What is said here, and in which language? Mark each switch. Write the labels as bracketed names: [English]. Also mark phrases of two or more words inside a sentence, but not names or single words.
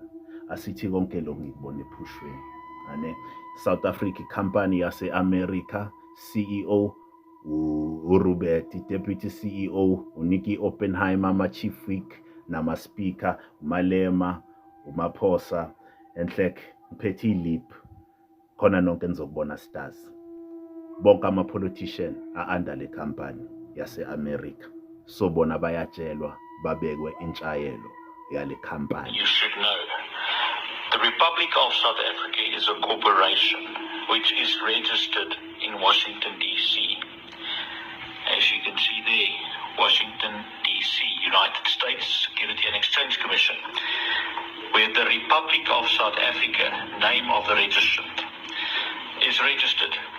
[Zulu] Asithi konke lokho ngikubone ephushweni. Ane South Africa company yase-America, CEO uRobert, [English] Deputy CEO [Zulu] uNikki Oppenheimer, ama- [English] Chief Whip [Zulu] nama-Speaker uMalema, uMaphosa, Enhlek mphethe ilip, khona nonke nizokubona stars. Bonke ama-politician a-under le company yase-America, so bona bayatshelwa babekwe intshayelo yale company. [English] You should know, the Republic of South Africa is a corporation which is registered in Washington, D.C. As you can see there, Washington, D.C., United States Security and Exchange Commission, where the Republic of South Africa, name of the registrant, is registered.